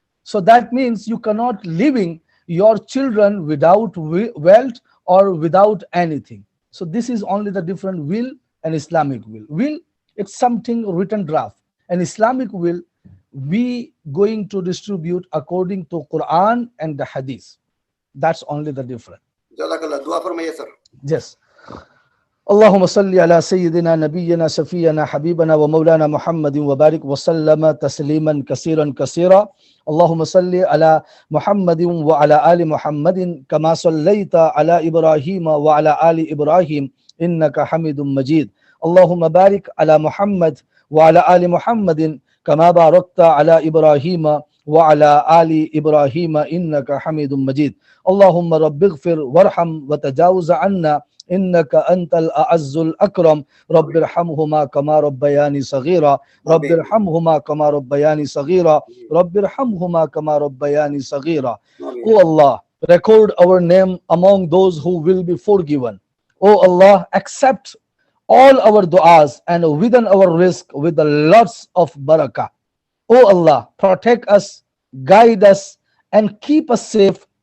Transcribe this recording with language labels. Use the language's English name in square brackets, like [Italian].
[English] So that means you cannot living your children without wealth or without anything. So this is only the different will and Islamic will. Will, it's something written draft. And Islamic will, we going to distribute according to Quran and the Hadith. That's only the difference. [Urdu] Jazakallah. Dua farmaiye, sir. [English] Yes. [Arabic] اللهم صل على سيدنا نبينا شفينا حبيبنا ومولانا محمد وبارك وسلم تسليما كثيرا كثيرا. اللهم صل على محمد وعلى آل محمد كما صليت على إبراهيم وعلى آل إبراهيم إنك حميد مجيد. اللهم بارك على محمد وعلى آل محمد كما باركت على إبراهيم وعلى آل إبراهيم إنك حميد مجيد. اللهم رب اغفر وارحم وتجاوز عنا إنك أنت الأعز الأكرم. رب ارحمهما كما ربياني صغيرا. رب ارحمهما كما ربياني صغيرا. رب ارحمهما كما ربياني صغيرا. [English] O Allah, record our name among those who will be forgiven. O Allah, accept all our du'as and within our risk with the lots of barakah. O Allah, protect us, guide us, and keep us safe